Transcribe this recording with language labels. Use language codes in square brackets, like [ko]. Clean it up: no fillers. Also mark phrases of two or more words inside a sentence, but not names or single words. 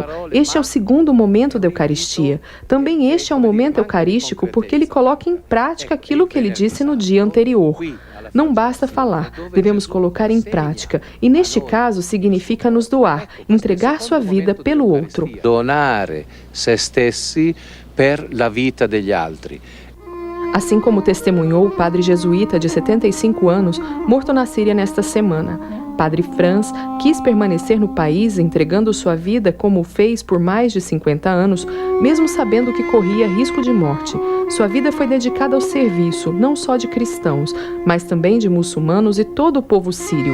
[pt] Este é o segundo momento da Eucaristia. Também este é um momento eucarístico porque ele coloca em prática aquilo que ele disse no dia anterior. Não basta falar, devemos colocar em prática. E neste caso significa nos doar, entregar sua vida pelo outro. [it] Donare se stessi per la vita degli altri. [pt] Assim como testemunhou o padre jesuíta de 75 anos, morto na Síria nesta semana. Padre Franz quis permanecer no país entregando sua vida como fez por mais de 50 anos, mesmo sabendo que corria risco de morte. Sua vida foi dedicada ao serviço, não só de cristãos, mas também de muçulmanos e todo o povo sírio.